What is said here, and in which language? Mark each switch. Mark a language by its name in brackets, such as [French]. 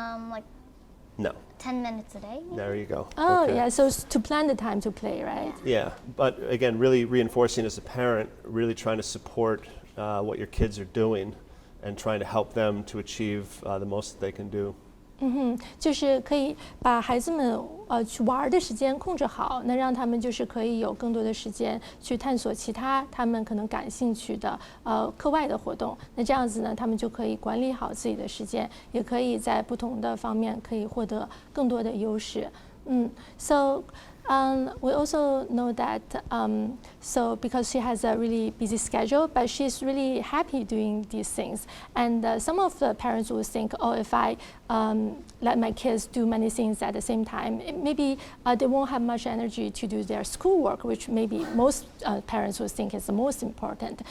[English] Like No. 10 minutes a day. Maybe? There you go. Oh, Okay. yeah, so to plan the time to play, right? Yeah, but again, really reinforcing as a parent, really trying to support what your kids are doing and trying to help them to achieve the most that they can do. [Chinese] 就是可以把孩子们去玩的时间控制好，那让他们就是可以有更多的时间去探索其他他们可能感兴趣的课外的活动。那这样子呢，他们就可以管理好自己的时间，也可以在不同的方面可以获得更多的优势。 [English] So we also know that so because she has a really busy schedule, but she's really happy doing these things. And some of the parents will think, oh, if I let my kids do many things at the same time, maybe they won't have much energy to do their schoolwork, which maybe most parents will think is the most important.